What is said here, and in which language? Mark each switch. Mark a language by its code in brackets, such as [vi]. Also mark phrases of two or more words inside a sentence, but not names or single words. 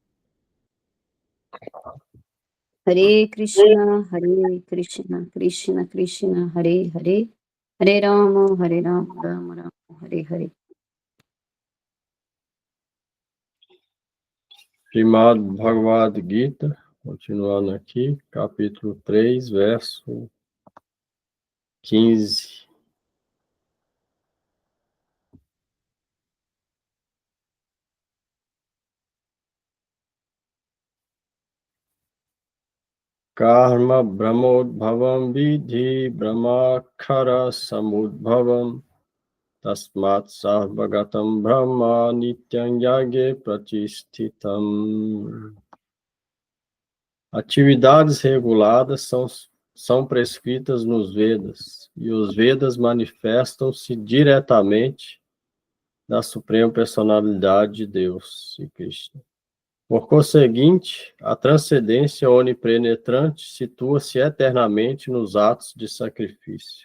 [sa] हरे कृष्ण कृष्ण कृष्ण हरे हरे, हरे राम राम राम हरे हरे. [pt] Srimad Bhagavad Gita, continuando aqui, capítulo 3, verso 15. [sa] कर्म ब्रह्मोद्भवं विधि ब्रह्मखर समुद्भवं तस्मात् सर्वगतं ब्रह्म नित्यं यगे प्रतिष्ठितं. [pt] Atividades reguladas são prescritas nos Vedas, e os Vedas manifestam-se diretamente da Suprema Personalidade de Deus e Krishna. Por conseguinte, a transcendência onipenetrante situa-se eternamente nos atos de sacrifício.